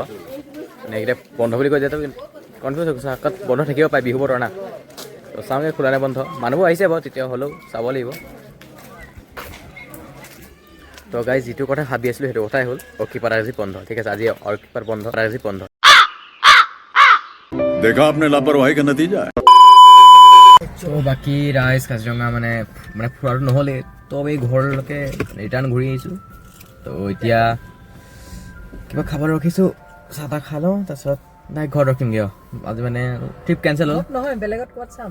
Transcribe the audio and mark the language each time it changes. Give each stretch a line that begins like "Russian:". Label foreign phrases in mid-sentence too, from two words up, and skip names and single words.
Assamese: মানে এইকেইটা বন্ধ বুলি কৈ যিহেতু কনফিউজ হৈ গৈছে, আকাত বন্ধ থাকিব পাৰে, বিহু বতৰ না। তো চাওঁগৈ খোলা নে বন্ধ। মানুহবোৰ আহিছে বাৰু, তেতিয়া হ'লেও চাব লাগিব। তো গাইজ যিটো কথা ভাবি আছিলোঁ সেইটো কথাই হ'ল, অৰ্কিড পাৰ্ক আজি বন্ধ, ঠিক আছে। আজি অৰ্কিড পাৰ্ক বন্ধ, আজি বন্ধ।
Hindi: देखा आपने लापरवाही का नतीजा है।
Assamese: তো বাকী ৰাইজ কাজিৰঙা মানে ফুৰাটো নহ'লে, তো আমি ঘৰলৈকে ৰিটাৰ্ণ ঘূৰি আহিছোঁ। তো এতিয়া কিবা খাবলৈ ৰখিছোঁ, চাহ তাহ খাই লওঁ তাৰপিছত নাই ঘৰত ৰখিমগৈ আৰু আজি মানে
English: trip cancel
Assamese: হ'ল নহয় বেলেগত ক'ত চাম